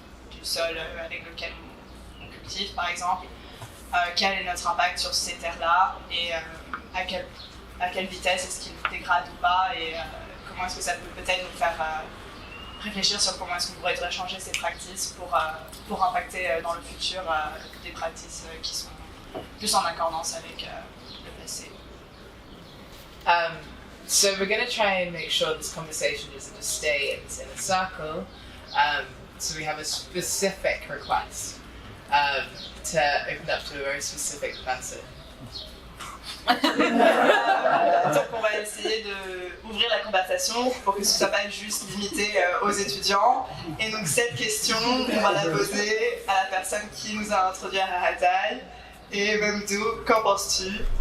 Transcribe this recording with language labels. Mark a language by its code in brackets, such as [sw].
[fr] du sol avec lequel on cultive par exemple, quel est notre impact sur ces terres-là et à quelle vitesse est-ce qu'ils dégradent ou pas, et comment est-ce que ça peut peut-être nous faire réfléchir sur comment est-ce qu'on pourrait changer ces pratiques pour impacter dans le futur des pratiques qui sont plus en accordance avec le passé. [en] So we're going to try and make sure this conversation doesn't just stay in a circle. So we have a specific request to open up to a very specific person. [fr] Donc on va essayer d'ouvrir la conversation pour que ce ne soit pas juste limité aux étudiants. Et donc cette question, on va la poser à la personne qui nous a introduit à Rahataï. Et Mamdou, qu'en penses-tu?